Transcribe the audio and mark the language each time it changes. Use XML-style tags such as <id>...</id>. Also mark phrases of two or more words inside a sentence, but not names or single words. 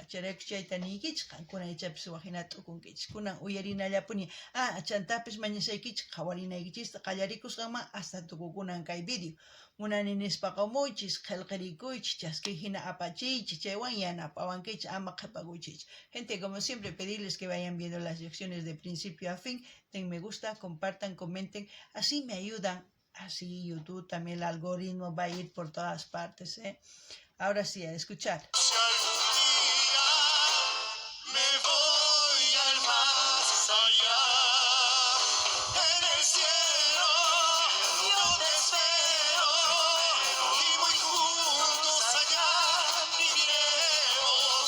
<qu>Charaykus chayta niykichik, qankunaychapis waqhina t'ukunkichik. Kunan uyarinallapuni, chantapis mañasaykichik, qawarinaykichista qallarikusqanman hasta tukukunan kay video. Munani nispa qumuychis, qillqirikuychis, chaskiy hina apachiychis, chaywan yanapawankichis, ama qhipakuychis.</qu> <es>Gente, como siempre, pedirles que vayan viendo las lecciones de principio a fin, den me gusta, compartan, comenten, así me ayudan. Así YouTube también el algoritmo va a ir por todas partes, ¿eh? Ahora sí, a escuchar. Si algún día me voy al más allá, en el cielo yo te espero, y muy juntos allá viviremos.</es>